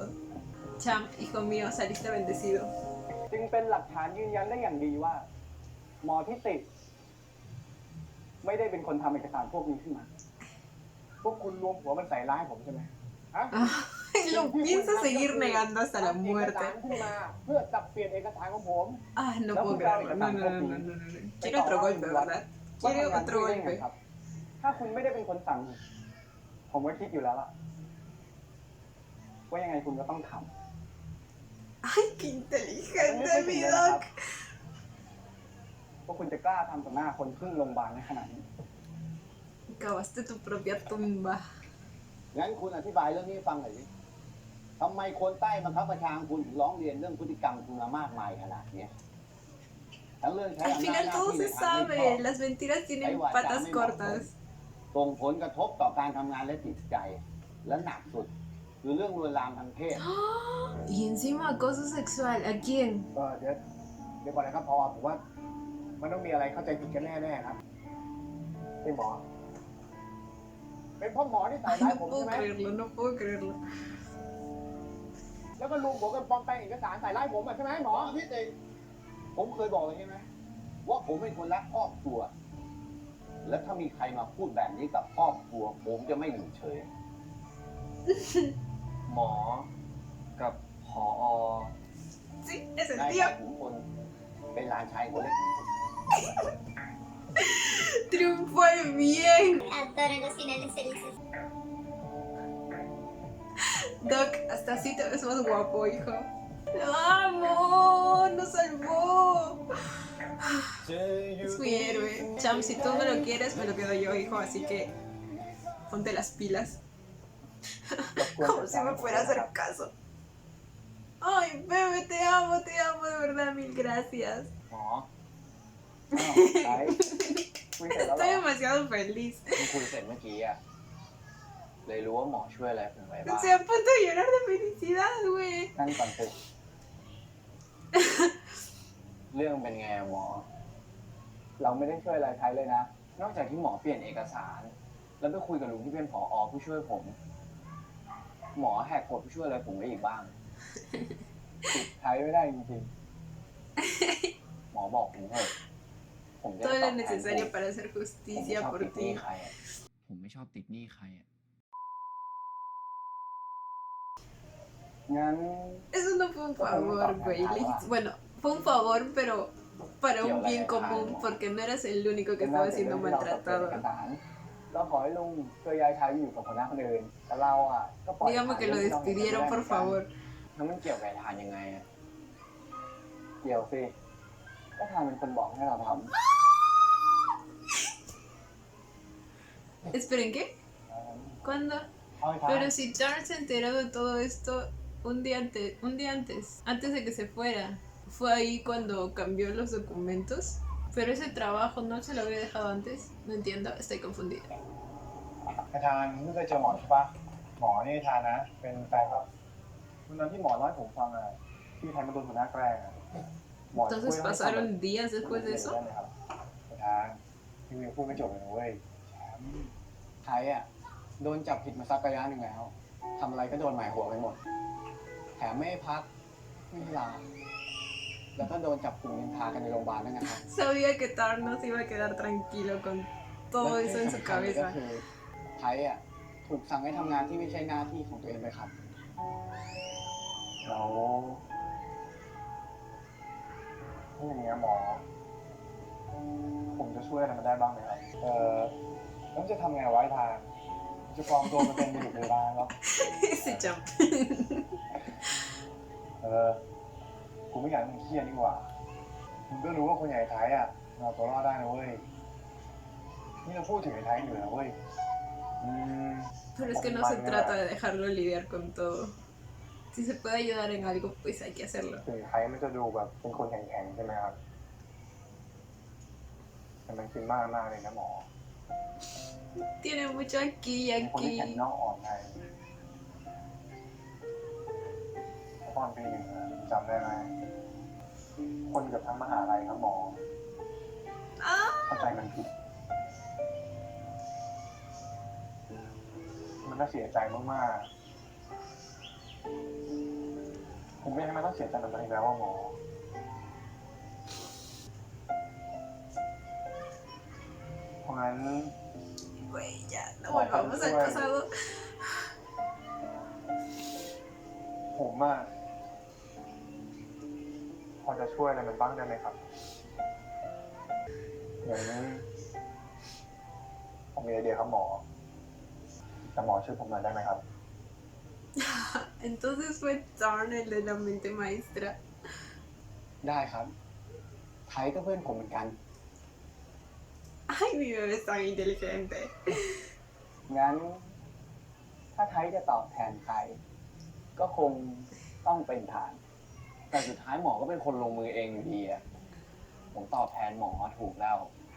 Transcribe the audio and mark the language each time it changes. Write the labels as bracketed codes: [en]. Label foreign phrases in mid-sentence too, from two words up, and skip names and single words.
[es] Champ, hijo mío, saliste bendecido. [th] จึงเป็นหลักฐานยืนยันได้อย่างดีว่า หมอที่ติดไม่ได้เป็นคนทำเอกสารพวกนี้ขึ้นมา พวกคุณรวมหัวมันใส่ร้ายผมใช่ไหมฮะ [es] Ay, lo pienso seguir negando hasta la [th] ทำเอก [es] muerte. [th] สารขึ้นมาเพื่อจับเปลี่ยนเอกสารของผม [es] Ah, no puedo creerlo. No. Quiere otro golpe, ¿verdad? Quiere otro [th] ว่าทำงานที่นี่ได้ไง [es] golpe. [th] ครับ ถ้าคุณไม่ได้เป็นคนสั่ง ผมก็คิดอยู่แล้วล่ะว่ายังไงคุณก็ต้องทำ [es] Ay, qué [th] มันไม่ [es] inteligente, [th] ใช่สิ่ [es] mi [th] งเลยนะครับ [es] doc. [th] ว่าคุณจะกล้าทำต่อหน้าคนครึ่งโรงพยาบาลในขนาดนี้ [es] Cavaste tu propia tumba. [th] งั้นคุณอธิบายเรื่องนี้ให้ฟังหน่อยสิทำไมคนใต้บังคับบัญชาคุณถึงร้องเรียนเรื่องพฤติกรรมคุณมามากมายขนาดเนี้ยทั้งเรื่องใช้ [es] Al [th] อำนาจ [es] final [th] หน้า [es] todo [th] ที่ใน [es] se [th] ทางมิชอบ [es] sabe. Las mentiras tienen patas cortas. [th] ตส่งผลกระทบต่อการทำงานและจิตใจ และหนักสุดคือเรื่องลวนลามทางเพศ [es] Y encima acoso sexual. ¿A quién? [th] เดี๋ยวก่อนนะครับพอผมว่ามันต้องมีอะไรเข้าใจผิดกันแน่ๆครับพี่หมอ เป็นพ่อหมอที่ใส่ [es] Ay, [th] ร้าย [es] no [th] ผม [es] puedo [th] ใช่ไหม [es] creerlo, no puedo creerlo. [th] แล้วก็ลุงผมก็ปลอมแปลงเอกสารใส่ร้ายผมใช่ไหมหมอ พี่เต็งผมเคยบอกเลยใช่ไหมว่าผมเป็นคนรักครอบครัว และถ้ามีใครมาพูดแบบนี้กับครอบครัว ผมจะไม่อยู่เฉย หมอ กับผอ [es] Sí, es el [th] นาย [es] tío. [th] ชายขุนพลเป็นหลานชายคนเล็กของผม [es] Triunfó el bien. Adoro los finales felices. Doc, hasta así te ves más guapo, hijo. ¡Lo amo! ¡Nos salvó! Es mi héroe. Cham, si tú me lo quieres, me lo quedo yo, hijo. Así que ponte las pilas. Como si me fuera a hacer caso. Ay, bebé, te amo, de verdad, mil gracias. [th] หมออ้าวคุยเสร็จแล้วเหร [es] Estoy [th] อ [es] demasiado feliz. [th] ที่คุยเสร็จเมื่อกี้อะเลยรู้ว่าหมอช่วยอะไรผมไว้บ้าง [es] Estoy a punto de llorar de felicidad, güey. [th] นั่งก่อนสิ เรื่องเป็นไงอะหมอ เราไม่ได้ช่วยอะไรใครเลยนะ นอกจากที่หมอเปลี่ยนเอกสาร แล้วไปคุยกับลุงที่เป็นผอผู้ช่วยผม หมอแหกกฎผู้ช่วยอะไรผมได้อีกบ้าง ติดใช้ไม่ได้จริง หมอบอกผมเถอะผมจะ [es] Todo [th] ได้ต [es] lo [th] อบแทน [es] necesario para hacer [th] ผมไม่ [es] justicia [th] ชอบ [es] por [th] ติดหนี้ [es] ti. [th] ใครอะ ผมไม่ชอบติดหนี้ใครอ่ะ ๆ งั้น [es] Eso no fue un favor, güey. Bueno, fue un favor, pero para un bien común, porque no eras el único que estaba siendo [th] เอก [es] maltratado. [th] สารเราขอให้ลุงช่วยย้ายชายไปอยู่กับหัวหน้าคนอื่นแต่เราอ่ะก็ปล่อย [es] Dígame que lo despidieron, por favor. [th] แล้วมันเกี่ยวกับไอ้ทานยังไงอะ เกี่ยวสิก็ทางเป็นคนบอกให้เราท [es] Esperen, ¿qué? [th] ำ [es] ¿Cuándo? [th] เอาให้ทาน [es] Pero si Charles se enteró de todo esto un día antes de que se fuera. Fue ahí cuando cambió los documentos. Pero ese trabajo no se lo había dejado antes. No entiendo, estoy confundida. [th] ไอ้ทานไม่เคยเจอหมอใช่ปะหมอนี่ทานนะ เป็นแฟนกับวันนั้นที่หมอเล่าให้ผมฟังอ่ะที่ไทยมาโดนหัวหน้าแกล้งอ่ะหมอช่วย [es] Entonces [th] ให้ [es] pasaron días después de eso. [th] ได้ไหมครับไอ้ทานพี่วิวพูดไม่จบเลยนะเว้ยแชมป์ ไทยอะโดนจับผิดมาสักระยะหนึ่งแล้วทำอะไรก็โดนหมายหัวไปหมด แถมไม่ให้พักไม่ให้ลา แล้วก็โดนจับกลุ่มนินทากันในโรงพยาบาลด้วยนะครับ [es] Sabía que Tar no se iba a quedar tranquilo con todo eso en su [th] ก็ [es] cabeza. [th] คือไทยอะถูกสั่งให้ทำงานที่ไม่ใช่หน้าที่ของตัวเองไปครับ แล้วถ้าอย่างเงี้ยหมอ ผมจะช่วยอะไรมันได้บ้างไหมครับแล้วจะทำไงไว้ทางจะปลอมตัวมาเป็นบุรุษพยาบาลครับ [es] Ese champ. [th] กูไม่อยากให้มึงเครียดดีกว่ามึงก็รู้ว่าคนใหญ่ไทยอ่ะเราตัวรอดได้นะเว้ยนี่เราพูดถึงไอ้ไทยอยู่นะเว้ย [es] Pero es que no se trata de dejarlo lidiar con todo. Si se puede ayudar en algo, pues hay que hacerlo. [th] ถึงไทยมันจะดูแบบเป็นคนแข็งๆใช่ไหมครับแต่มันคิดมากเลยนะหมอ [es] Tiene mucho aquí y [th] มีคนที่แข็ง [es] aquí. [th] นอกอ่อนในตอนปีหนึ่งอะจำได้ไหมคนเกือบทั้งมหาลัยครับหมอ Ah, เข้าใจมันผิด มันน่าเสียใจมากๆ ผมไม่ให้มันต้องเสียใจแบบนั้นอีกแล้วว่าหมอ เพราะงั้น [es] güey, ya, no volvamos al pasado. [th] ผมอะพอจะช่วยอะไรมันบ้างได้ไหมครับ อย่างนี้ผมมีไอเดียครับหมอ แต่หมอช่วยผมหน่อยได้ไหมครับ [es] Entonces fue Tarn el de la mente maestra. [th] ได้ครับ ไทยก็เพื่อนผมเหมือนกัน [es] Ay, mi bebé es tan inteligente. [th] งั้น ถ้าไทยจะตอบแทนใคร ก็คงต้องเป็นฐาน แต่สุดท้ายหมอก็เป็นคนลงมือเองอยู่ดีอะผมตอบแทนหมอถูกแล้ว